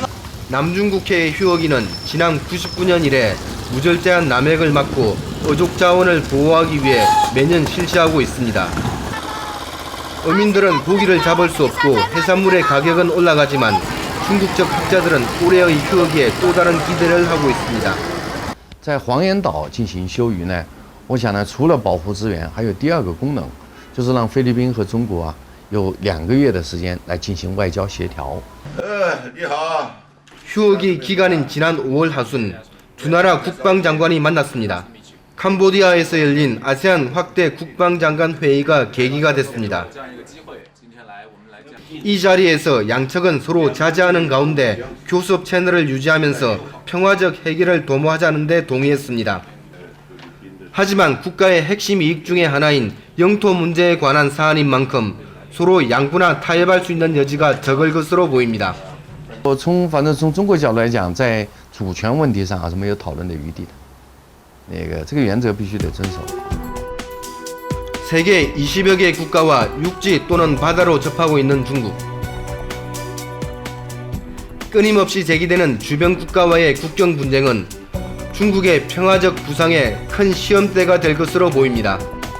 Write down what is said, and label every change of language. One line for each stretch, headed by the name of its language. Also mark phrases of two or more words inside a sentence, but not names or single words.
Korean: 남중국해의 휴어기는 지난 99년 이래 무절제한 남획을 막고 어족 자원을 보호하기 위해 매년 실시하고 있습니다. 어민들은 고기를 잡을 수 없고 해산물의 가격은 올라가지만 중국적 학자들은 올해의 휴어기에 또 다른 기대를 하고 있습니다.
Chinese: 在黄岩岛进行休渔呢，我想呢，除了保护资源，还有第二个功能，就是让菲律宾和中国啊有2个月的时间来进行外交协调。你好。
Korean: 휴어기 기간인 지난 5월 하순 두 나라 국방장관이 만났습니다. 캄보디아에서 열린 아세안 확대 국방장관 회의가 계기가 됐습니다. 이 자리에서 양측은 서로 자제하는 가운데 교섭 채널을 유지하면서 평화적 해결을 도모하자는 데 동의했습니다. 하지만 국가의 핵심 이익 중의 하나인 영토 문제에 관한 사안인 만큼 서로 양보나 타협할 수 있는 여지가 적을 것으로 보입니다.
Chinese: 反正从中国角度来讲，在主权问题上还是没有讨论的余地的。这个原则必须得遵守。
Korean: 세계 20여 개 국가와 육지 또는 바다로 접하고 있는 중국. 끊임없이 제기되는 주변 국가와의 국경 분쟁은 중국의 평화적 부상에 큰 시험대가 될 것으로 보입니다.